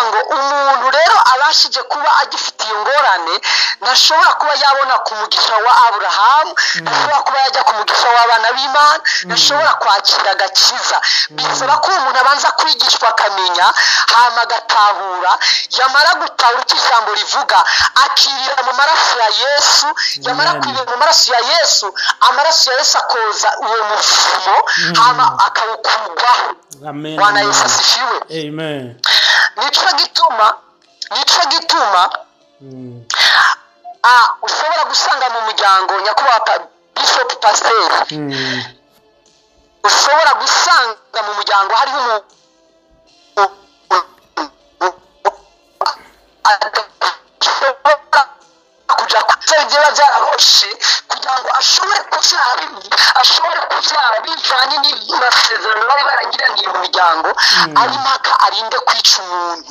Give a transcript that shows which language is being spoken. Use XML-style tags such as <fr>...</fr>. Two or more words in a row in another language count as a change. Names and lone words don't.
<rn>ngo umuntu rero abashije kuba agifite iyo ngorane ntashobora kuba yabona ku mugisha wa Aburahamu ntashobora kuba yajya ku mugisha w'abana b'Imana ntashobora kwakira agakiza bisaba ko umuntu abanza kwigishwa akamenya hama agatahura yamara gutahura icyo ijambo rivuga akirira mu maraso ya Yesu yamara kwirira mu maraso ya Yesu amaraso ya Yesu akoza uwo mufumo hama akawukurwaho amen</rn> <sw>Bwana Yesu asifiwe</sw> <rn>amen nico gituma ushobora gusanga mu muryango nyakubahwa Bishop Pasteur ushobora gusanga mu muryango hariho kuja kutegera byarahoshe kugira ngo ashobore kubyara bivanye n'amasezerano bari baragiraniye mu miryango ari mpaka arinde kwica umuntu</rn>